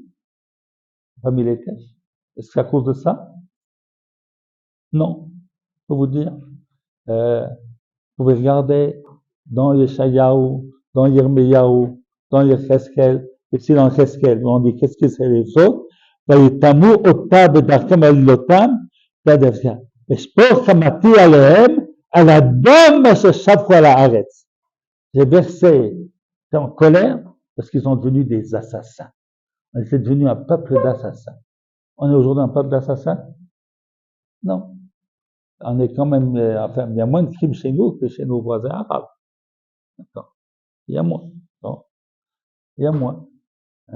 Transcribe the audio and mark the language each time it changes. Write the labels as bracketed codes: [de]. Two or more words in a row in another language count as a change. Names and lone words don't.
[fr] Pas mis les tèches? Est-ce que c'est à cause de ça? Non. Je peux vous dire. Vous pouvez regarder dans Yeshayahu, dans Yirmiyahu, dans Yecheskel, ici dans Yecheskel, on dit qu'est-ce que c'est les autres? [he] ויתמו אותה בדרכם עליlotam, ואשפוך חמתי עליהם, על הדם אשר שפכו על הארץ. [fr] J'ai versé en colère parce qu'ils sont devenus des assassins. C'est devenu un peuple d'assassins. On est aujourd'hui un peuple d'assassins? Non. On est quand même, enfin, il y a moins de crimes chez nous que chez nos voisins arabes. D'accord. Il y a moins. Non. Il y a moins. Hein.